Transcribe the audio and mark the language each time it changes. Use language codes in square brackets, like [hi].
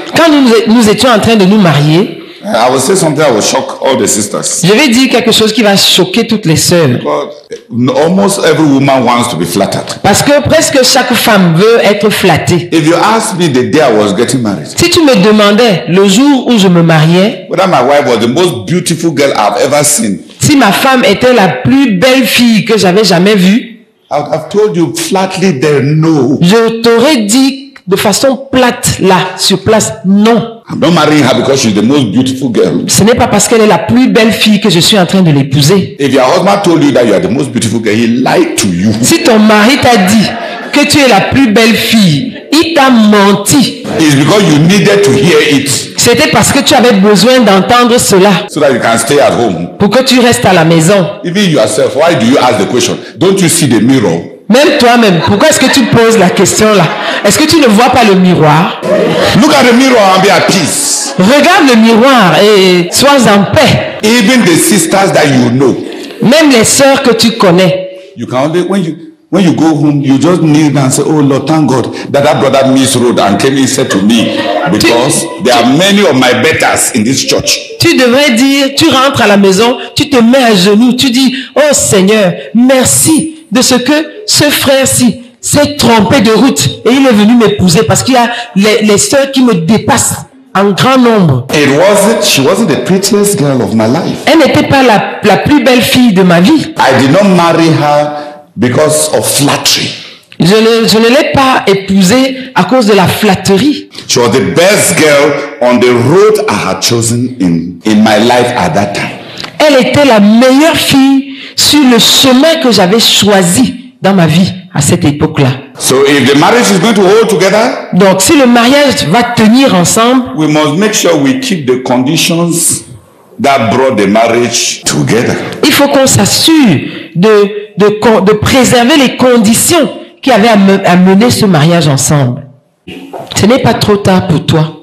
[fr] Quand nous étions en train de nous marier, [en] I will say something that will shock all the sisters. [fr] je vais dire quelque chose qui va choquer toutes les sœurs. [en] But almost every woman wants to be flattered. [fr] Parce que presque chaque femme veut être flattée. [en] If you ask me the day I was getting married, [fr] Si tu me demandais le jour où je me mariais, [en] whether my wife was the most beautiful girl I've ever seen, [fr] si ma femme était la plus belle fille que j'avais jamais vue, [en] I would have told you flatly there, no. [fr] je t'aurais dit de façon plate là, sur place, non. [en] I'm not marrying her because she's the most beautiful girl. [fr] Ce n'est pas parce qu'elle est la plus belle fille que je suis en train de l'épouser. [en] If your husband told you that you are the most beautiful girl, he lied to you. [fr] Si ton mari t'a dit que tu es la plus belle fille, il t'a menti. [en] It's because you needed to hear it [fr] C'était parce que tu avais besoin d'entendre cela [en] so that you can stay at home. [fr] pour que tu restes à la maison. [en] Even yourself, why do you ask the question? Don't you see the mirror? [fr] Même toi-même, pourquoi est-ce que tu poses la question là? Est-ce que tu ne vois pas le miroir? [en] Look at the mirror and be at peace. [fr] Regarde le miroir et sois en paix. [en] Even the sisters that you know, [fr] Même les sœurs que tu connais. [en] you can only when you go home, you just kneel down and say, "Oh Lord, thank God that brother misrode and came and said to me, because there are many of my betters in this church." [fr] Tu devrais dire, tu rentres à la maison, tu te mets à genoux, tu dis, oh Seigneur, merci de ce que ce frère-ci s'est trompé de route et il est venu m'épouser parce qu'il y a les sœurs qui me dépassent en grand nombre. [en] She wasn't the prettiest girl of my life. [fr] Elle n'était pas la plus belle fille de ma vie. [en] I did not marry her because of flattery. [fr] Je ne l'ai pas épousée à cause de la flatterie. [en] She was the best girl on the road I had chosen in my life at that time. [fr] Elle était la meilleure fille sur le chemin que j'avais choisi dans ma vie à cette époque-là. [en] So if the marriage is going to hold together, [fr] Donc si le mariage va tenir ensemble, [en] we must make sure we keep the conditions that brought the marriage together. [fr] il faut qu'on s'assure de préserver les conditions qui avaient à mener ce mariage ensemble. Ce n'est pas trop tard pour toi.